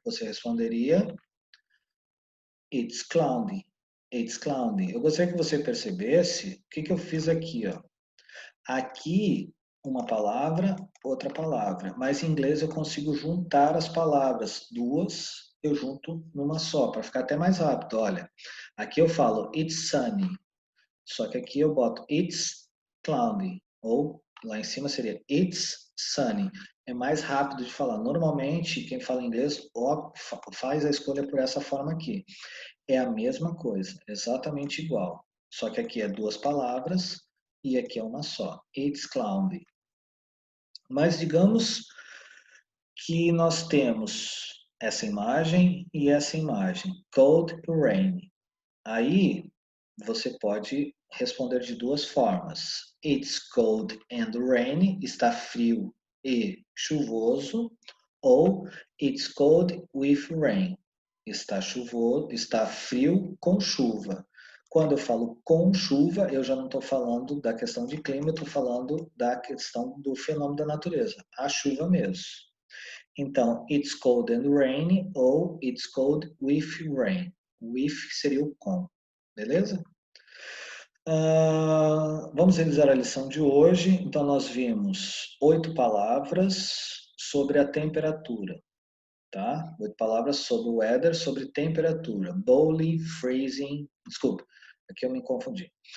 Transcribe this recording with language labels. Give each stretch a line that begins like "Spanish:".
Portuguese: Você responderia,
English: it's cloudy. It's cloudy.
Portuguese: Eu gostaria que você percebesse o que eu fiz aqui, ó. Aqui, uma palavra, outra palavra. Mas em inglês eu consigo juntar as palavras. Duas, eu junto numa só, para ficar até mais rápido. Olha, aqui eu falo,
English: it's sunny.
Portuguese: Só que aqui eu boto,
English: it's cloudy.
Portuguese: Ou lá em cima seria,
English: it's sunny.
Portuguese: É mais rápido de falar. Normalmente, quem fala inglês faz a escolha por essa forma aqui. É a mesma coisa, exatamente igual. Só que aqui é duas palavras e aqui é uma só.
English: It's cloudy.
Portuguese: Mas digamos que nós temos essa imagem e essa imagem. Cold e rain. Aí você pode responder de duas formas.
English: It's cold and rainy.
Portuguese: Está frio e chuvoso. Ou
English: it's cold with rain.
Portuguese: Está chuvoso, está frio com chuva. Quando eu falo com chuva, eu já não estou falando da questão de clima, eu estou falando da questão do fenômeno da natureza, a chuva mesmo.
English: Então, it's cold and rainy ou it's cold with rain.
Portuguese: With seria o com, beleza? Vamos revisar a lição de hoje. Então, nós vimos 8 palavras sobre a temperatura. Tá? 8 palavras sobre o weather, sobre temperatura. Bowling, freezing, desculpa, aqui eu me confundi.